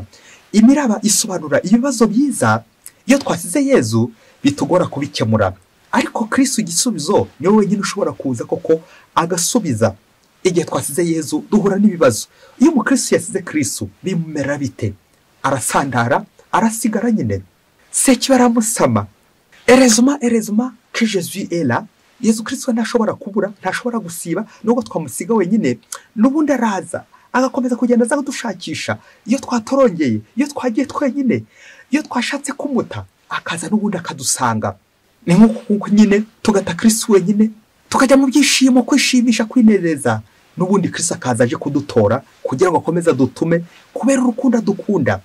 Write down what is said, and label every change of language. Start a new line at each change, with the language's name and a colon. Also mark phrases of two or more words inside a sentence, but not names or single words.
Kinyarwanda: Imiraba isobanura ibibazo byiza iyo twasize Yezu bitugora kubikemura, ariko Kristu igisubizo niwe wenyine ushobora kuza koko agasubiza. Igihe twasize Yezu duhura n'ibibazo. Iyo umukristo yasize Kristu bimumera bite? Arasandara, arasigara nyine, sekibi aramusama.
French: Erezuma que Jésus est là.
Kinyarwanda: Yezu Kristu ntashobora kubura, ntashobora gusiba, nubwo twamusiga wenyine n'ubundi araza agakomeza kugenda aza kudushakisha. Iyo twatorongeye, iyo twagiye twenyine, iyo twashatse kumuta, akaza n'ubundi akadusanga. Ni nk'uko nyine tugata Kristu wenyine, tukajya mu byishimo, kwishimisha, kwinezeza, n'ubundi Kristu akaza aje kudutora kugira ngo akomeze dutume kubera urukundo dukunda.